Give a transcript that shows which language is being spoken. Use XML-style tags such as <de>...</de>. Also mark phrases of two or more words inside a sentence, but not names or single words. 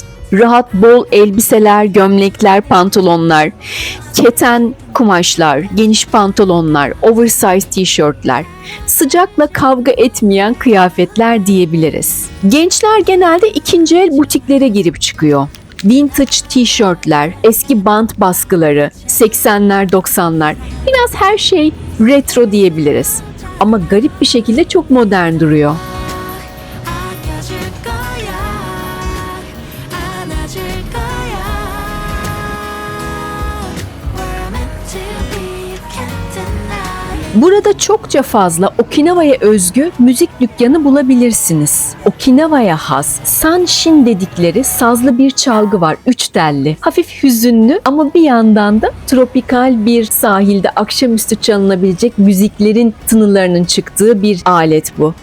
<tr>Rahat bol elbiseler, gömlekler, pantolonlar, keten kumaşlar, geniş pantolonlar, oversize tişörtler, sıcakla kavga etmeyen kıyafetler diyebiliriz. Gençler genelde ikinci el butiklere girip çıkıyor. Vintage tişörtler, eski bant baskıları, 80'ler 90'lar, biraz her şey retro diyebiliriz. Ama garip bir şekilde çok modern duruyor.</tr> <ko>아껴줄 거야, 안아줄 거야.</ko> <en>We're meant to be, you can't deny.</en> <tr>Burada çokça fazla Okinawa'ya özgü müzik dükkanı bulabilirsiniz. Okinawa'ya has sanshin dedikleri sazlı bir çalgı var, 3 telli. Hafif hüzünlü ama bir yandan da tropikal bir sahilde akşamüstü çalınabilecek müziklerin tınılarının çıktığı bir alet bu.</tr>